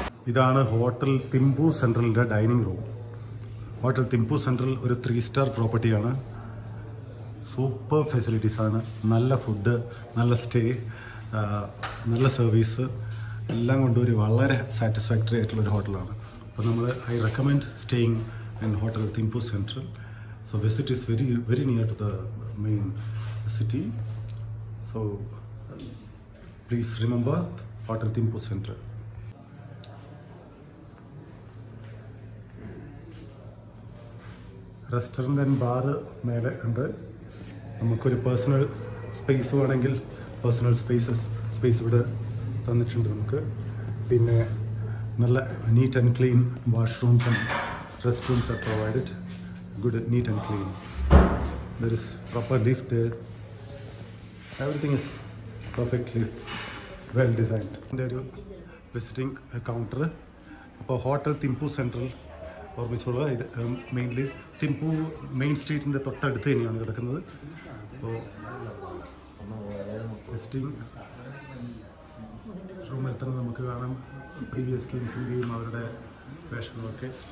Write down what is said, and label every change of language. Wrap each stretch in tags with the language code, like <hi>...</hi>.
<ml>ഇതാണ് hotel Thimphu സെൻട്രലിൻ്റെ dining room. Hotel Thimphu central ഒരു 3 star പ്രോപ്പർട്ടിയാണ്. സൂപ്പർ ഫെസിലിറ്റീസാണ്. നല്ല ഫുഡ്, നല്ല സ്റ്റേ, നല്ല സർവീസ് എല്ലാം കൊണ്ട് ഒരു വളരെ സാറ്റിസ്ഫാക്ടറി ആയിട്ടുള്ളൊരു ഹോട്ടലാണ്. അപ്പോൾ നമ്മൾ</ml> <en>I recommend staying in hotel Thimphu central. So visit is very near to the main city. So please remember Hotel Thimphu Central. Restaurant and bar</en> <ml>മേലെ ഉണ്ട്. നമുക്കൊരു പേഴ്സണൽ സ്പേസ് വേണമെങ്കിൽ പേഴ്സണൽ സ്പേസ് ഇവിടെ തന്നിട്ടുണ്ട് നമുക്ക്. പിന്നെ നല്ല</ml> <en>Neat and clean washrooms and rest rooms are provided. Good, neat and clean. There is proper lift there. Everything is perfectly well designed. There is visiting counter.</en> <ml>അപ്പോൾ hotel Thimphu central ഓർമ്മിച്ചോളുക. ഇത് mainly Thimphu main സ്ട്രീറ്റിൻ്റെ തൊട്ടടുത്ത് തന്നെയാണ് കിടക്കുന്നത്. അപ്പോൾ visiting റൂമിൽ തന്നെ നമുക്ക് കാണാം പ്രീവിയസ് കിങ്സിൻ്റെയും അവരുടെ വേഷങ്ങളൊക്കെ.</ml>